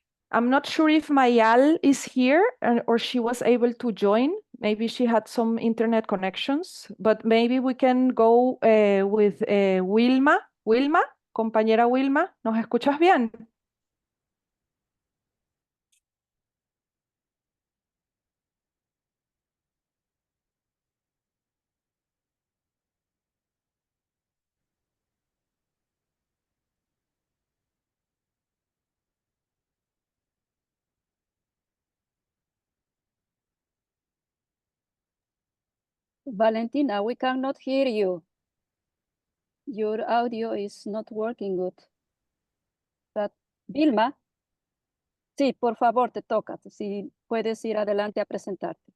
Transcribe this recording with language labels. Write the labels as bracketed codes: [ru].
[en] I'm not sure if Mayal is here or she was able to join. Maybe she had some internet connections, but maybe we can go with Wilma. [es] Wilma, compañera Wilma, ¿nos escuchas bien? [en] Valentina, we cannot hear you. Your audio is not working good. But Wilma? [es] Sí, por favor, te toca. Si puedes ir adelante a presentarte.